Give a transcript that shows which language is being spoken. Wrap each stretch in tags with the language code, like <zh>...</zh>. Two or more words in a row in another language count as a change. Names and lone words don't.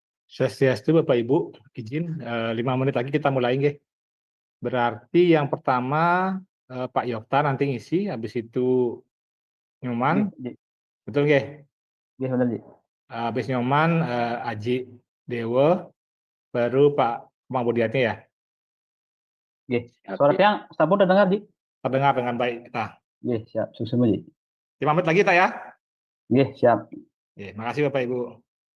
<id>Swastiastu Bapak Ibu, izin 5 menit lagi kita mulai nggih. Berarti yang pertama Pak Yokta nanti ngisi, habis itu Nyoman, Nggih, betul nggih?</id> <ban>nggih bener, Ji.</ban> <id>Habis Nyoman Aji Dewa, baru Pak Kemang Budiatnya ya. Nggih. Suara</id> <ban>tiang sampun</ban> <id>terdengar, Ji? Terdengar dengan baik kita. Nggih, siap. Suksema, Ji. 5 menit lagi kita ya. Nggih, siap. Oke, makasih Bapak Ibu.</id>